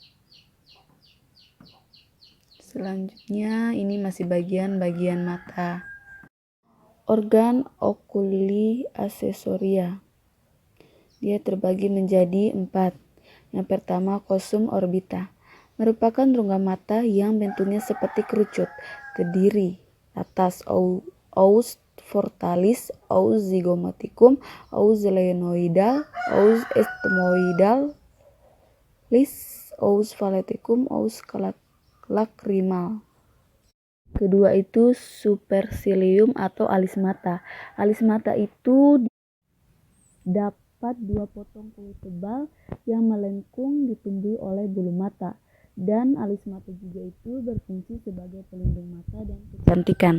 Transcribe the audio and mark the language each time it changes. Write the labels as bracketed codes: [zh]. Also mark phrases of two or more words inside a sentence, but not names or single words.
[id] Selanjutnya ini masih bagian mata. Organ oculi aksesoria. Dia terbagi menjadi 4. Yang pertama, [la] kosum orbita. [id] Merupakan rongga mata yang bentuknya seperti kerucut, terdiri atas [la] os frontalis, os zygomaticum, os sphenoidal, os ethmoidalis, os palaticum, os lacrimal. [id] Kedua itu supercilium atau alis mata. Alis mata itu dapat 2 potong kulit tebal yang melengkung ditumbuhi oleh bulu mata. Dan alis mata juga itu berfungsi sebagai pelindung mata dan kecantikan.